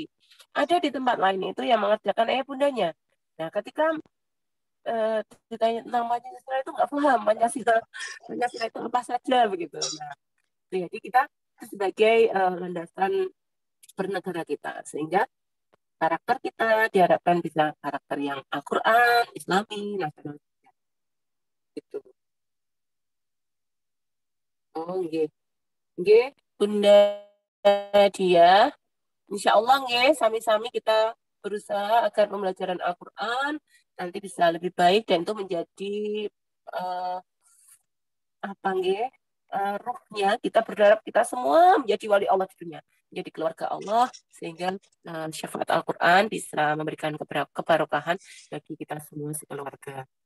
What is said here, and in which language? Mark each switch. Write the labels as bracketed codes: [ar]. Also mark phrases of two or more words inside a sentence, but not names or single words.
[id] Ada di tempat lain itu yang mengerjakan ayah bundanya. Nah, ketika ditanya tentang Pancasila itu nggak paham Pancasila itu apa saja begitu. Nah, jadi kita sebagai landasan bernegara kita, sehingga karakter kita diharapkan bisa karakter yang Al-Quran, Islami, nasional. Gitu. [jv] Oh, nggih. Nggih, [id] Bunda Dia. [ar] إن شاء الله [id] nggih, sami-sami kita berusaha agar pembelajaran Al-Quran nanti bisa lebih baik, dan itu menjadi apa nggih? Ruhnya, kita berharap kita semua menjadi wali Allah di dunia, menjadi keluarga Allah, sehingga syafaat Al-Quran bisa memberikan kebarokahan bagi kita semua sekeluarga.